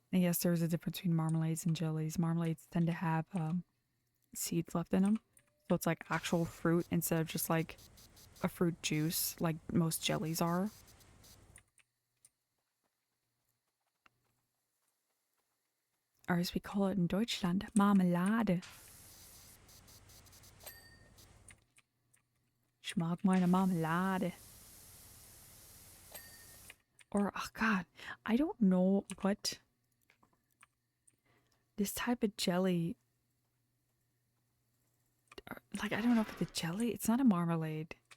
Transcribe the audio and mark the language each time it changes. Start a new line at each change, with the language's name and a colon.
English: And yes, there's a difference between marmalades and jellies. Marmalades tend to have seeds left in them, so it's like actual fruit instead of just like a fruit juice like most jellies are. Or as we call it in Deutschland, Marmelade.
German: Ich mag meine Marmelade.
English: Or, oh god, I don't know what this type of jelly. Like, I don't know if it's a jelly. It's not a marmalade.